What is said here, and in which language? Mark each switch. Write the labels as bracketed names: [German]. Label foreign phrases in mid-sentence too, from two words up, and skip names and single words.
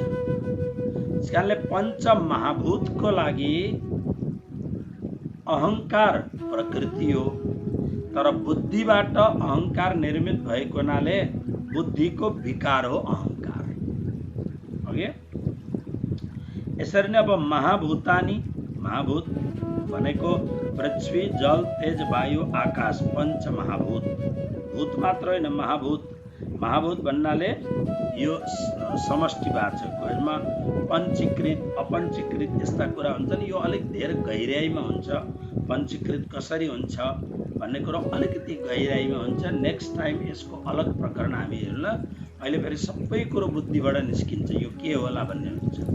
[Nepali] त्यसकारणले पञ्चमहाभूतको लागि अहंकार प्रकृति हो, तर बुद्धिबाट अहंकार निर्मित भएको हुनाले बुद्धिको विकार हो अहंकार, ओके। यसरी नै अब महाभूतानि, महाभूत भनेको पृथ्वी, जल, तेज, वायु, आकाश, पंच महाभूत। भूत मात्र होइन, महाभूत। महाभूत भन्नाले यो समष्टिवाचक हो। यसमा पञ्चीकृत, अपञ्चीकृत यस्ता कुरा हुन्छन्। यो अलिक धेरै गहिराइमा हुन्छ। पञ्चीकृत कसरी हुन्छ भन्ने कुरा अलिकति गहिराइमा हुन्छ। [English] next time [Nepali] यसको अलग प्रकरण हामी हेर्ला। अहिले फेरि सबै कुरो बुद्धिबाट निस्किन्छ, यो के होला भन्ने हुन्छ।